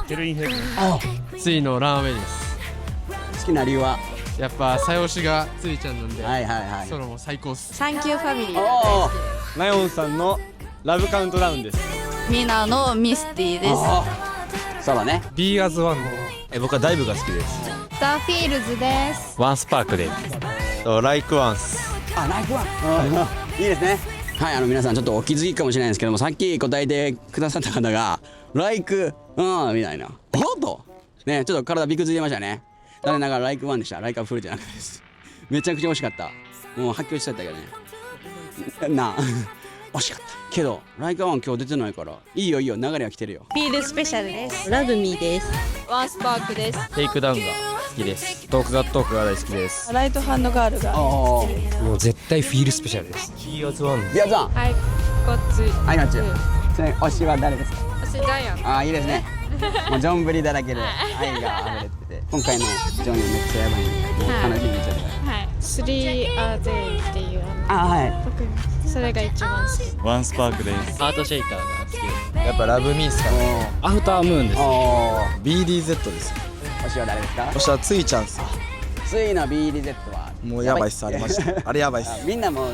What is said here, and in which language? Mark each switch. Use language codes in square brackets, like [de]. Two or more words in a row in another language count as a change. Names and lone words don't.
[ja] ケルインヘブン。ついのランウェイです。好きな理由は？やっぱ最推しがついちゃんなんで、はいはいはい。ソロも最高っす。 [en] thank you family. [ja] ナヨンさんのラブカウントダウンです。ミナのミスティです。そうだね。 Be as one。僕はダイブが好きです。ザ・フィールズです。ワンスパークで。ライクワンス。ライクワン。いいですね。はい、皆さんちょっとお気づきかもしれないんですけども、さっき答えてくださった方がライクみたいなとね、ちょっと体びくついてましたね。残念ながらライクワンでした。ライクアフルじゃなくてです。めちゃくちゃ惜しかった。もう発狂しちゃったけどね。惜しかったけどライカワン今日出てないからいいよいいよ、流れは来てるよ。フィールスペシャルです。ラブミーです。ワンスパークです。テイクダウンが好きです。トークザトークが大好きです。ライトハンドガールが。もう絶対フィールスペシャルです。Be as one。ビアザン。はい、こっち。はい、こっち。推しは誰ですか？私ジャイアン。いいですね。もうジョンぶりだらけで愛が溢れてて、今回のジョンめっちゃやばいんで、もう楽しみにしちゃってください。はい。 3 are they っていうはそれが一番好き。ワンスパークです。ハートシェイカーが好きです。やっぱラブミースかね。アフタームーンです。 BDZ です。推しは誰ですか？推しはついちゃんっす。ついの BDZ はもうやばいっす、あれマジで。あれやばいっす。